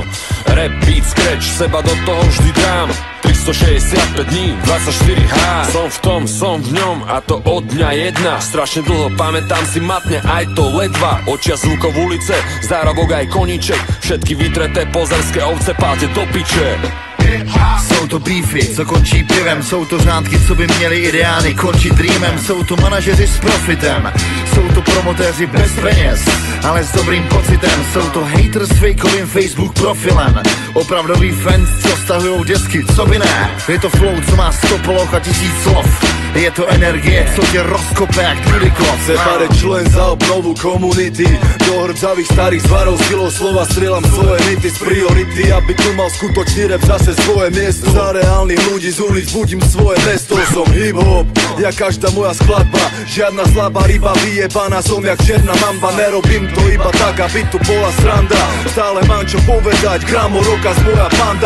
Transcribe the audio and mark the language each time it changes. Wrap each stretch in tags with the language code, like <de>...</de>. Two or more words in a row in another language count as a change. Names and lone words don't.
<sk>Rap, beat, scratch, seba do toho vždy dám. 365 dní, 24H. Som v tom, som v ňom a to od dňa jedna. Strašne dlho pamätám si matne, aj to ledva. Očia zvukov ulice, zárobok aj koníček. Všetky vytreté pozerské ovce páte do piče.</sk> <cs>Jsou to beefy, co končí pivem, jsou to řádky, co by měli ideály končit dreamem, jsou to manažeři s profitem, jsou to promotéři bez peněz, ale s dobrým pocitem, jsou to haters s fejkovým Facebook profilem, opravdový fans, co stahujou desky, co by ne, je to flow, co má 100 poloh a 1000 slov, je to energie, co tě rozkope jak Dudikov.</cs> <sk>Separe člen za obnovu komunity, do hrdzavých starých zvarov silou slova strieľam svoje nity z priority, aby tu mal skutočný rap zase svoje miesto. Za reálnych ľudí z ulic budím svoje mesto. Som hip-hop, ja každá moja skladba, žiadna slabá ryba vyjebaná, som jak černá mamba. Nerobím to iba tak, aby tu bola sranda, stále mám čo povedať, gramo roka z moja banda.</sk>